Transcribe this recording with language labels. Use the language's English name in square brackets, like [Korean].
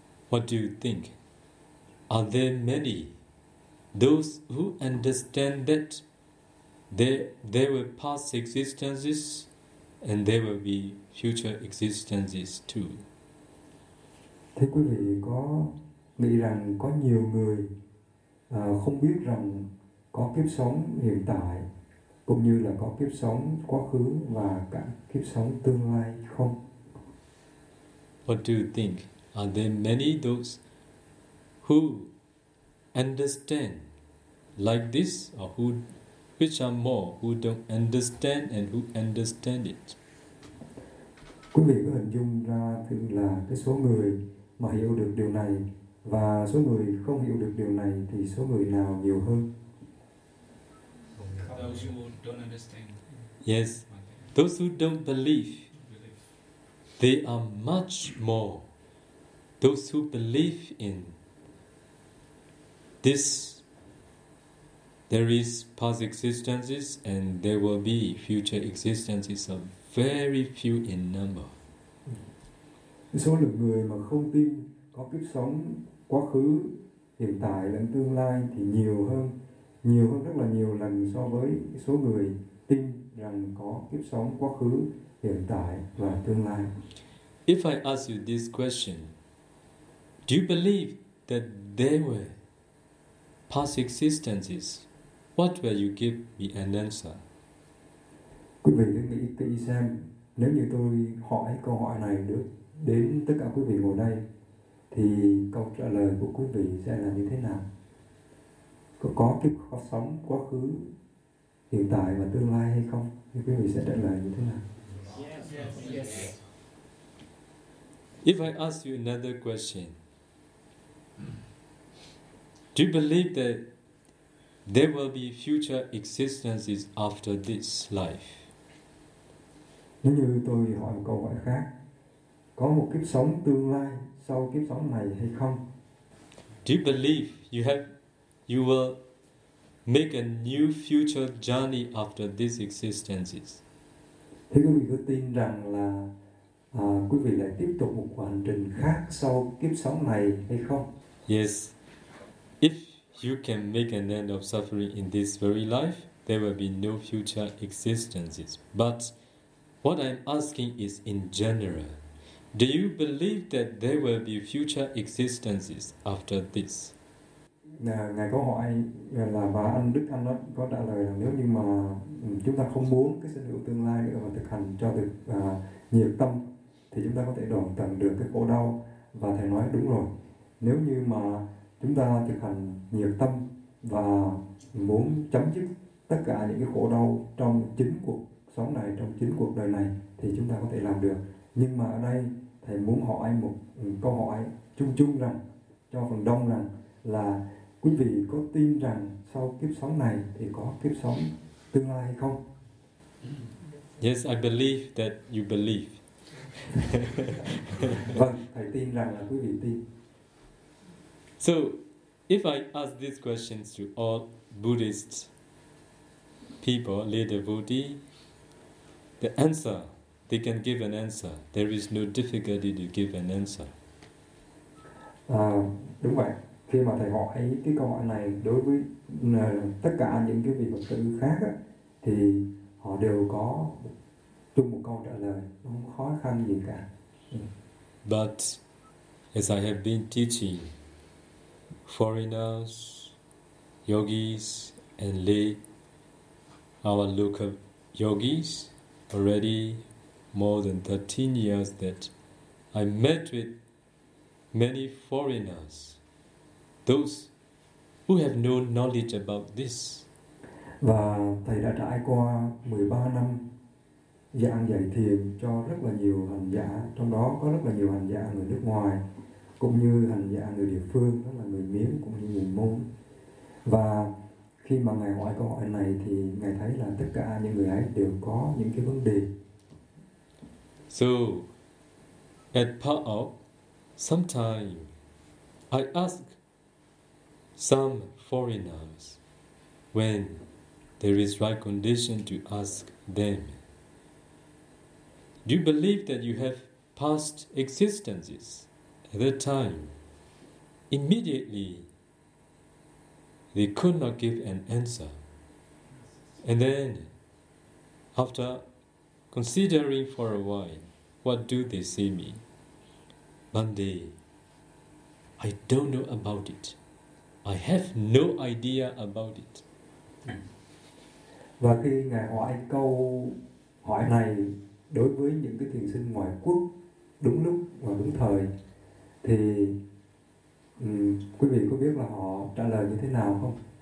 [English] What do you think? Are there many those who understand that there were past existences and there will be future existences too? [Vietnamese] Thế quý vị có nghĩ rằng có nhiều người không biết rằng có kiếp sống hiện tại cũng như là có kiếp sống quá khứ và cả kiếp sống tương lai không? [English] What do you think? Are there many those who understand like this, or which are more who don't understand and who understand it? [Vietnamese] Quý vị có hình dung ra thử là cái số người mà hiểu được điều này và số người không hiểu được điều này thì số người nào nhiều hơn? [English] Those who don't understand. Yes, those who don't believe, they are much more. Those who believe in this, there is past existences and there will be future existences, are very few in number. [Vietnamese] Số lượng người mà không tin có kiếp sống quá khứ, hiện tại lẫn tương lai thì nhiều hơn rất là nhiều lần so với số người tin rằng có kiếp sống quá khứ, hiện tại và tương lai. [English] If I ask you this question, do you believe that there were past existences? What will you give me an answer? [Vietnamese] Quý vị hãy nghĩ kỹ xem, nếu như tôi hỏi câu hỏi này được đến tất cả quý vị ngồi đây, thì câu trả lời của quý vị sẽ là như thế nào? Có kiếp sống quá khứ, hiện tại và tương lai hay không? Thì quý vị sẽ trả lời như thế nào? [English] Yes. If I ask you another question, do you believe that there will be future existences after this life? [Vietnamese] Nếu như tôi hỏi một câu hỏi khác, có một kiếp sống tương lai sau kiếp sống này hay không? [English] Do you believe you will make a new future journey after these existences? [Vietnamese] Thế quý vị có tin rằng là quý vị lại tiếp tục một hành trình khác sau kiếp sống này hay không? [English] Yes. If you can make an end of suffering in this very life, there will be no future existences. But what I'm asking is in general. Do you believe that there will be future existences after this? [Vietnamese] Ngài có hỏi là và anh Đức Thanh có trả lời là nếu như mà chúng ta không muốn cái sinh hữu tương lai nữa mà thực hành cho được nhiệt tâm thì chúng ta có thể đoạn tận được cái khổ đau. Và thầy nói đúng rồi, nếu như mà chúng ta thực hành nhiệt tâm và muốn chấm dứt tất cả những cái khổ đau trong chính cuộc sống này, trong chính cuộc đời này thì chúng ta có thể làm được. Nhưng mà ở đây thầy muốn hỏi một câu hỏi chung chung rằng cho phần đông rằng là quý vị có tin rằng sau kiếp sống này thì có kiếp sống tương lai hay không? [English] Yes, I believe that you believe. [Vietnamese] Vâng, thầy tin rằng là quý vị tin. [English] So, if I ask these questions to all Buddhist people, lay devotee, the answer, they can give an answer. There is no difficulty to give an answer. [Vietnamese] Đúng vậy. Khi mà thầy hỏi cái câu hỏi này đối với tất cả những cái vị Phật tử khác á, thì họ đều có chung một câu trả lời, không khó khăn gì cả. [English] But as I have been teaching foreigners, yogis and lay, our local yogis already more than 13 years that I met with many foreigners, those who have no knowledge about this. [Vietnamese] Và thầy đã trải qua 13 năm giảng dạy thiền cho rất là nhiều hành giả, trong đó có rất là nhiều hành giả người nước ngoài cũng như hành giả người địa phương, đó là người Miến cũng như người Mông. Và khi mà ngài hỏi câu hỏi này thì ngài thấy là tất cả những người ấy đều có những cái vấn đề. [English] So at part of sometime I ask some foreigners, when there is right condition to ask them, do you believe that you have past existences at that time? Immediately, they could not give an answer. And then, after considering for a while, what do they say me? One day, I don't know about it. I have no idea about it. [Vietnamese] Và khi ngài hỏi câu hỏi này đối với những cái thiền sinh ngoại quốc đúng lúc và đúng thời thì quý vị có biết là họ trả lời như thế nào không?